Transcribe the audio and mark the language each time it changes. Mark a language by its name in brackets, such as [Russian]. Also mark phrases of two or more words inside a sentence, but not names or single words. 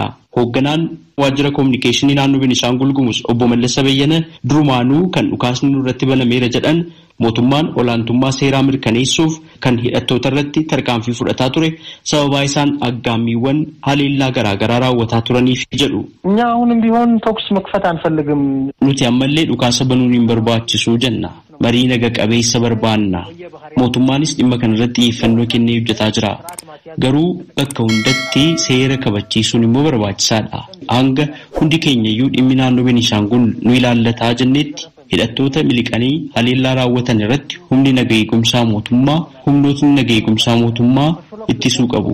[Oromo] Hoogganaan waajjira koominikeeshinii naannoo Beenishaangul Gumuz obbo Mallasa Bayyana durumaanuu kan dhukaasni nurratti banameera jedhan mootummaan olaantummaa seeraa mirkaneessuuf kan hidhattoota irratti tarkaanfii fudhataa ture sababaa isaan aggaammiiwwan haleellaa garaagaraa raawwataa turaniif jedhu. [Amharic] እኛ አሁንም ቢሆን ተኩስ መክፈት አንፈልግም. [Oromo] Nuti ammallee dhukaasa banuun hin barbaachisu jenna. Marii naga qabeessa barbaanna. Mootummaanis dhimma kanarratti xiyyeeffannoo kennee hojjetaa jira. Garuu bakka hundatti seera kabachiisuun immoo barbaachisaadha. Hanga hundi keenyayyuu dhimmi naannoo Beenishaangul nu ilaallataa jennetti hidhattoota miliqanii haleellaa raawwatan irratti humnootni naga eegumsaa mootummaa ittisuu qabu.